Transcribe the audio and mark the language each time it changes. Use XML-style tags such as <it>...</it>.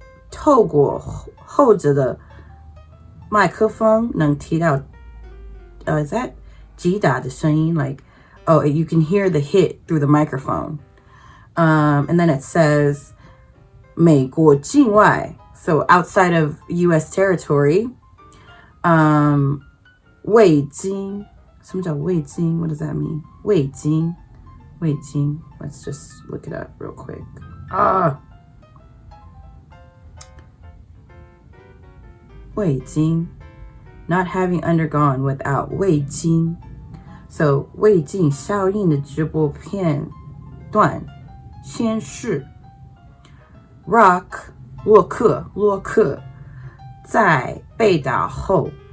<zh>透过后者的麦克风能听到</zh> <en>is that</en> <zh>击打的声音?</zh> <en>Like, oh, you can hear the hit through the microphone. And then it says</en> <zh>美国境外,</zh> <en>so outside of U.S. territory.</en> <zh>未经, 什么叫未经?</zh> <en>What does that mean?</en> <zh>未经.</zh> <en>Let's just look it up real quick. "未经, not having undergone without 未经. So</en> <zh>未经效应的直播片段显示 Rock 洛克在被打后</zh>